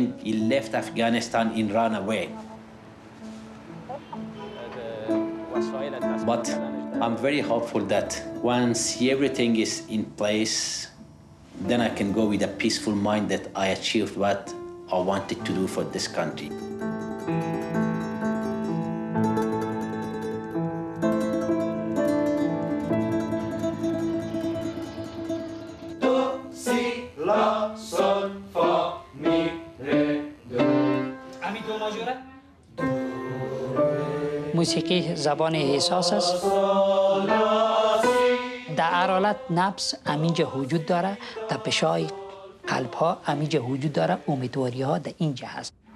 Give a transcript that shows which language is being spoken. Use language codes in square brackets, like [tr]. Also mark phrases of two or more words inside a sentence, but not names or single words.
[en] He left Afghanistan and ran away. But I'm very hopeful that once everything is in place, then I can go with a peaceful mind that I achieved what I wanted to do for this country. Do, si, la, sol, fa, mi, re, do. [fa] امی دو ماژوره؟ موسیقی زبان احساس است. در هر حالت نفس همینجا وجود داره، تپش‌های قلب ها همینجا وجود داره، امیدواری ها در اینجا هست.